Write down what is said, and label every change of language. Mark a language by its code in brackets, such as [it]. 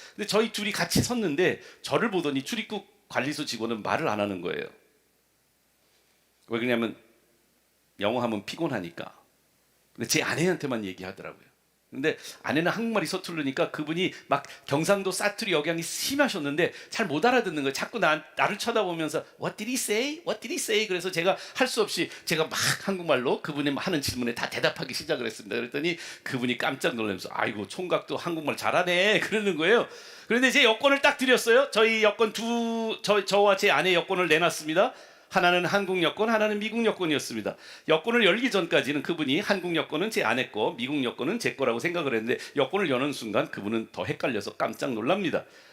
[ko] 근데 저희 둘이 같이 섰는데 저를 보더니 출입국 관리소 직원은 말을 안 하는 거예요. 왜 그러냐면 영어 하면 피곤하니까. 근데 제 아내한테만 얘기하더라고요. 근데 아내는 한국말이 서투르니까 그분이 막 경상도 사투리 억양이 심하셨는데 잘 못 알아듣는 거예요. 자꾸 나를 쳐다보면서 [en] What did he say? What did he say? [ko] 그래서 제가 할 수 없이 제가 막 한국말로 그분이 하는 질문에 다 대답하기 시작을 했습니다. 그랬더니 그분이 깜짝 놀라면서 아이고 총각도 한국말 잘하네 그러는 거예요. 그런데 제 여권을 딱 드렸어요. 저희 여권 저와 제 아내 여권을 내놨습니다. 하나는 한국 여권, 하나는 미국 여권이었습니다. 여권을 열기 전까지는 그분이 한국 여권은 제 아내 거, 미국 여권은 제 거라고 생각을 했는데 여권을 여는 순간 그분은 더 헷갈려서 깜짝 놀랍니다.